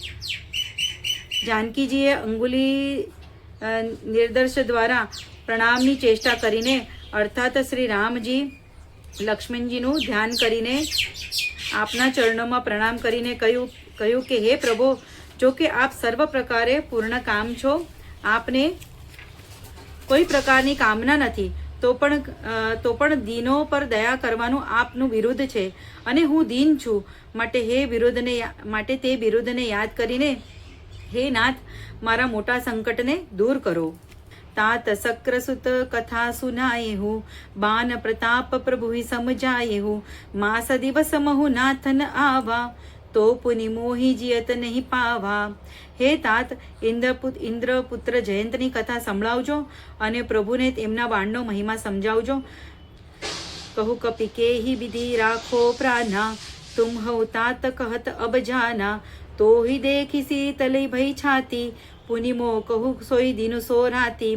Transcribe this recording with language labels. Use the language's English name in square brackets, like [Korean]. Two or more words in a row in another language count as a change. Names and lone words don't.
[Gujarati] જાનકીજીએ અંગુલી નિર્દર્શ દ્વારા પ્રણામની ચેષ્ટા કરીને, અર્થાત શ્રી રામજી લક્ષ્મણજીનું ધ્યાન કરીને આપના ચરણોમાં પ્રણામ કરીને કહ્યું કે હે પ્રભુ, જો કે આપ સર્વ પ્રકારે પૂર્ણ કામ છો, આપને કોઈ પ્રકારની કામના નથી, તો પણ દીનો પર દયા કરવાનું આપનું વિરુદ્ધ છે અને હું દીન છું. માટે તે વિરુદ્ધને યાદ કરીને હે નાથ, મારા મોટા સંકટને દૂર કરો. [Awadhi] तात सक्र सुत कथा सुनाए हूँ, बान प्रताप प्रभु ही समझाए हूँ. मास दिवस महु नाथन आवा, तो पुनि मोहि जियत नहीं पावा. [Gujarati] હે तात, ઇન્દ્રપુત્ર જયંતની કથા સંભળાવજો અને પ્રભુને તેમના બાણનો મહિમા સમજાવજો. [Awadhi] कहूं कपि केही विधि राखो प्राना, तुम हो तात कहत अब जाना. तो ही देखी शीतल भई छाती, पुनिमो कहूं सोई दीनूं सो राती.